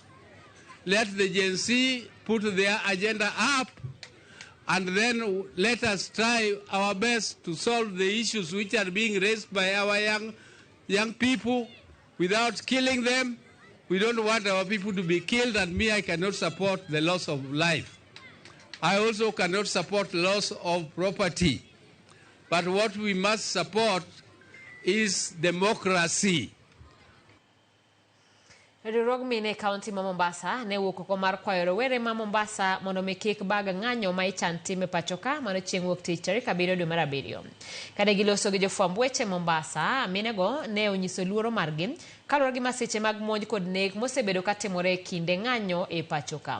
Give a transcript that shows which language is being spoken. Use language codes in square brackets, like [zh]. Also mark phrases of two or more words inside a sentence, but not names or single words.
[en] Let the Gen Z put their agenda up, and then let us try our best to solve the issues which are being raised by our young people without killing them. We don't want our people to be killed, and me, I cannot support the loss of life. I also cannot support loss of property. But what we must support is democracy. [luo] Riwruog mine kaunti ma Mombasa ne wuok oko mar kwayo rowere ma Mombasa mondo mi kik bag ng'anyo ma ichan time pachoka mano chieng' wuok tich tarik 7 dwe mar 7. Kane giloso gi jofwamb weche Mombasa, minego ne onyiso luoro margi kaluwore gi masiche mag monj kod nek mosebedo katimore kinde ng'anyo e pachoka.